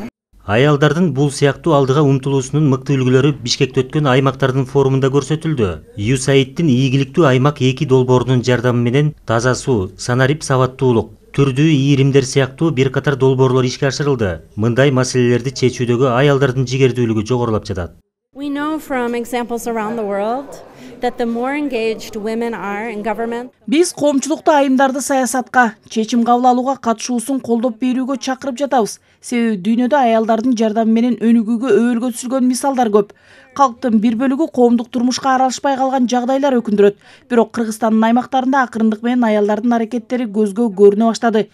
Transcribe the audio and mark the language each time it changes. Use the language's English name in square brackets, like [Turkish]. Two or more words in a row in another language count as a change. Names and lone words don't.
[Kyrgyz] Аялдардын бул сыяктуу алдыга умтулуусунун мыкты үлгүлөрү Бишкекте өткөн аймактардын форумунда көрсөтүлдү. ЮСАИДтин ийгиликтүү аймак 2 долбоорунун жардамы менен таза суу, санарип сабаттуулук, түрдүү ийримдер сыяктуу бир катар долбоорлор ишке ашырылды. Мындай маселелерди чечүүдөгү аялдардын жигердүүлүгү жогорулап жатат. [English] We know from examples around the world that the more engaged women are in government. [Kyrgyz] Биз коомчулукта айымдарды саясатка, чечим кабыл алууга катышуусун колдоп берүүгө чакырып жатабыз. Себеби дүйнөдө аялдардын жардамы менен өнүгүүгө өбөлгө түзүлгөн мисалдар көп. Калктын бир бөлүгү коомдук турмушка аралашпай калган жагдайлар өкүндүрөт. Бирок Кыргызстандын аймактарында акырындык менен аялдардын аракеттери көзгө көрүнө баштады.